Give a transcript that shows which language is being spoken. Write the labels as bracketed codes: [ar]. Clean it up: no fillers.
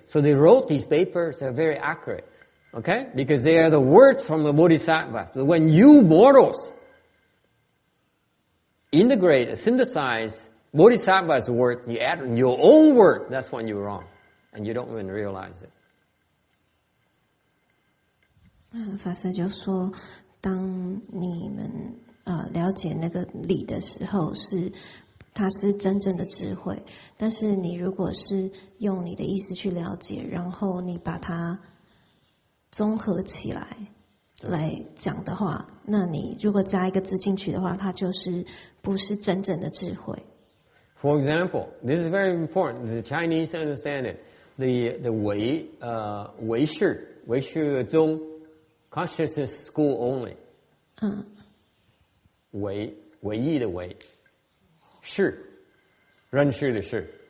[en] So they wrote these papers, they're very accurate, okay? Because they are the words from the Bodhisattva. So when you mortals integrate, synthesize Bodhisattva's word, you add your own word, that's when you're wrong. And you don't even realize it. [zh] 法师就说，当你们了解那个理的时候，它是真正的智慧。但是你如果是用你的意识去了解，然后你把它综合起来讲的话，那你如果加一个字进去的话，它就是不是真正的智慧。 [en] For example, this is very important. The Chinese understand it. The Wei Shi Zhong consciousness school only. [zh] 唯一的唯，是认识的是，